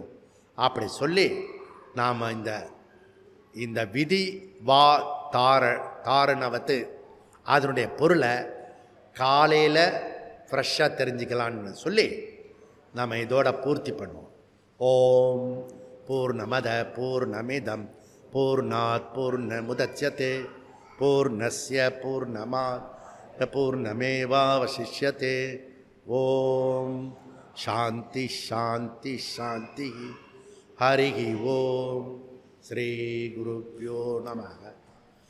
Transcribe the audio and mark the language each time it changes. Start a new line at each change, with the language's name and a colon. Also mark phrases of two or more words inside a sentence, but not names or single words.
Tamil: அப்படி சொல்லி நாம் இந்த விதி வா தாரணவத்து அதனுடைய பொருளை காலையில் ஃப்ரெஷ்ஷாக தெரிஞ்சுக்கலான்னு சொல்லி நாம் இதோட பூர்த்தி பண்ணுவோம்.
Sanskrit: ओम् पूर्णमद पूर्णमिदम् पूर्णात् पूर्णमुदच्यते पूर्णस्य पूर्णमात् पूर्णमेवावशिष्यते. ओम् शान्ति शान्ति शान्ति. हरि ओम्। श्री गुरुभ्यो नमः.